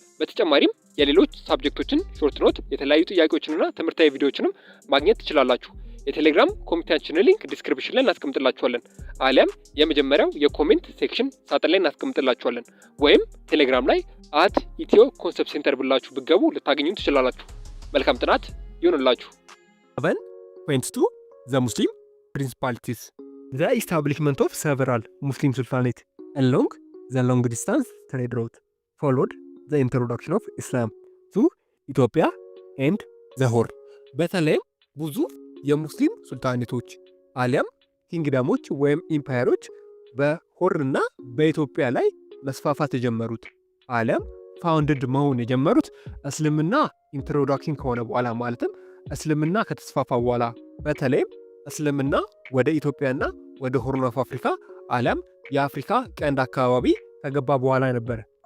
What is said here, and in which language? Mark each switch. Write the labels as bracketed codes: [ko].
[am] በተጨማሪም የሌሎች ሳብጀክቶችን ሾርት ኖት የተለያዩ ጥያቄዎችንና ትምህርታዊ ቪዲዮዎችንም ማግኘት ትችላላችሁ። የቴሌግራም ኮሚኒቲያችንን ሊንክ ዲስክሪፕሽን ላይ እናስቀምጥላችኋለን፣ አሊያም የመጀመሪያው የኮሜንት ሴክሽን ሳጥን ላይ እናስቀምጥላችኋለን፣ ወይም ቴሌግራም ላይ @ኢትዮ ኮንሰፕት ሴንተር ብላችሁ ብትገቡ ልታገኙ ትችላላችሁ። መልካም ጥናት ይሁንላችሁ። [en] 7.2 The Muslim Principalities. The establishment of several Muslim sultanates along the long distance trade route followed the introduction of Islam to Ethiopia and the Horn. [am] በተለይም ብዙ የሙስሊም ሱልጣኔቶች አሊያም ኪንግደሞች ወይም ኢምፓየሮች በሆርን እና በኢትዮጵያ ላይ መስፋፋት የጀመሩት አሊያም ፋውንድድ መሆን የጀመሩት እስልምና ኢንትሮዳክሽን ከሆነ በኋላ ማለትም እስልምና ከተስፋፋ በኋላ በተለይም እስልምና ወደ ኢትዮጵያና ወደ ሆርን ኦፍ አፍሪካ አሊያም የአፍሪካ ቀንድ አካባቢ ከገባ በኋላ ነበር